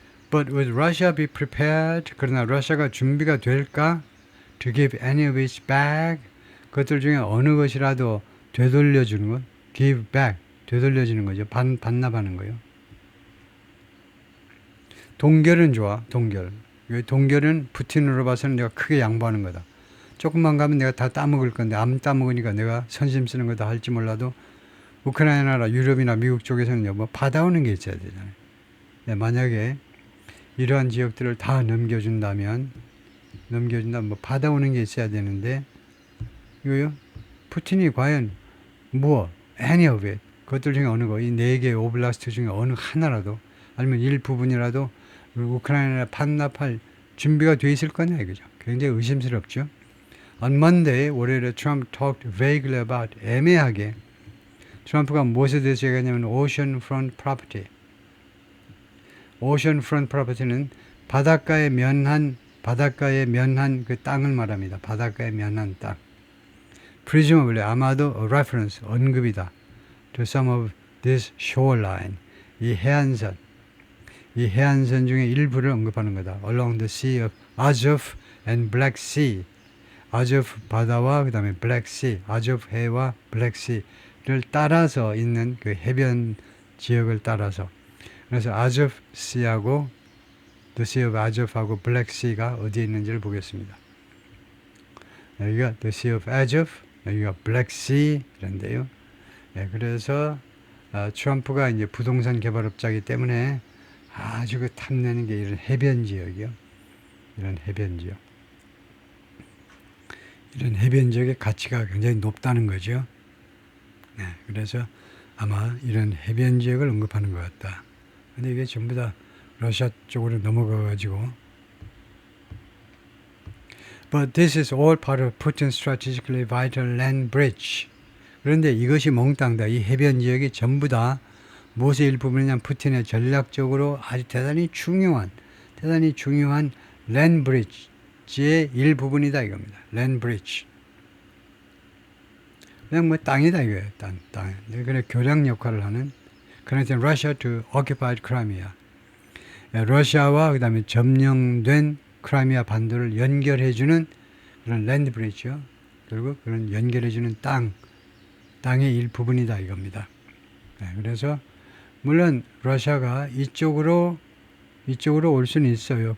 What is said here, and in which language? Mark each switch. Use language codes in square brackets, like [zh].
[en] But would Russia be prepared? [ko] 그러나 러시아가 준비가 될까? [en] To give any of its back? [ko] 그것들 중에 어느 것이라도 되돌려주는 것? [en] Give back. [ko] 되돌려주는 거죠. 반납하는 거예요. 동결은 좋아. 동결. 동결은 푸틴으로 봐서는 내가 크게 양보하는 거다. 조금만 가면 내가 다 따먹을 건데 안 따먹으니까 내가 선심 쓰는 거다 할지 몰라도 우크라이나나 유럽이나 미국 쪽에서는 뭐 받아오는 게 있어야 되잖아요. 네, 만약에 이러한 지역들을 다 넘겨준다면 뭐 받아오는 게 있어야 되는데 이거요. 푸틴이 과연 [en] any of it [ko] 그것들 중에 어느 거 이 4개 오블라스트 중에 어느 하나라도 아니면 일부분이라도 우크라이나에 반납할 준비가 돼 있을 거냐 이거죠. 굉장히 의심스럽죠. [en] On Monday, [ko] 월요일에 [en] Trump talked vaguely about [ko] 애매하게 트럼프가 무엇에 대해서 얘기하냐면 [en] oceanfront property. [ko] oceanfront property는 바닷가에 면한 그 땅을 말합니다. 바닷가에 면한 땅. [en] Presumably [ko] 아마도 [en] a reference [ko] 언급이다. [en] To some of this shoreline. [ko] 이 해안선 중에 일부를 언급하는 거다. [en] Along the Sea of Azov and Black Sea. [ko] 아조프 바다와 그 다음에 블랙 씨, 아조프 해와 블랙 씨를 따라서 있는 그 해변 지역을 따라서. 그래서 아조프 씨하고 The Sea of Azov하고 블랙 씨가 어디에 있는지를 보겠습니다. 여기가 The Sea of Azov, 여기가 블랙 씨 이런데요. 네, 그래서 트럼프가 이제 부동산 개발업자이기 때문에 아주 그 탐내는 게 이런 해변 지역이요. 이런 해변 지역. 이런 해변 지역의 가치가 굉장히 높다는 거죠. 네, 그래서 아마 이런 해변 지역을 언급하는 것 같다. 근데 이게 전부 다 러시아 쪽으로 넘어가가지고. [en] But this is all part of Putin's strategically vital land bridge. [ko] 그런데 이것이 몽땅 다 이 해변 지역이 전부 다 무엇의 일부분이냐 푸틴의 전략적으로 아주 대단히 중요한 land bridge의 일부분이다 이겁니다. [en] land bridge. [ko] 그냥 뭐 땅이다 이거예요. 땅. 그래 교량 역할을 하는 [en] Connecting Russia to occupied Crimea. [ko] 러시아와 그 다음에 점령된 크라이미아 반도를 연결해주는 그런 랜드 브리지요. 그리고 그런 연결해주는 땅의 일부분이다 이겁니다. 네, 그래서 물론 러시아가 이쪽으로 올 수는 있어요.